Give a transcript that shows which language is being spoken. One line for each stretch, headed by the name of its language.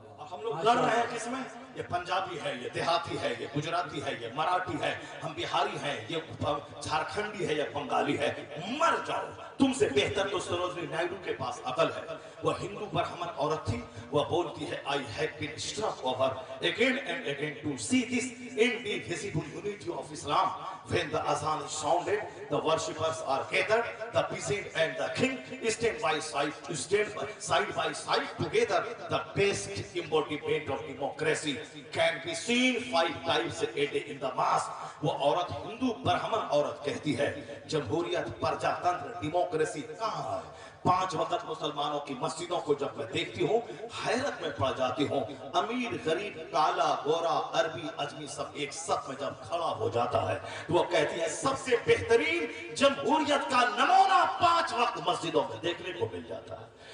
Hindi: हम लोग लड़ रहे हैं किसमें? ये पंजाबी है, ये देहाती है, ये गुजराती है, ये मराठी है, हम बिहारी हैं, ये झारखंडी है या बंगाली है। मर जाओ, तुमसे बेहतर तो सरोजनी नायडू के पास अकल है। वह हिंदू ब्राह्मण औरत थी, वह बोलती है
English: I have been struck over again and again to see this indivisible unity of Islam. When the azan is sounded, the worshippers are gathered, the peasant and the king stand side by side together. The best embodiment of democracy can be seen 5 times a day in the mosque.
Hindi: वो औरत हिंदू ब्राह्मण औरत कहती है जमहूरियत, प्रजातंत्र, democracy कहाँ है? 5 वक्त मुसलमानों की मस्जिदों को जब मैं देखती हूँ हैरत में पड़ जाती हूँ। अमीर, गरीब, काला, गोरा, अरबी, अजमी सब एक सफ में जब खड़ा हो जाता है तो वो कहती है सबसे बेहतरीन जमहूरियत का नमूना 5 वक्त मस्जिदों में देखने को मिल जाता है।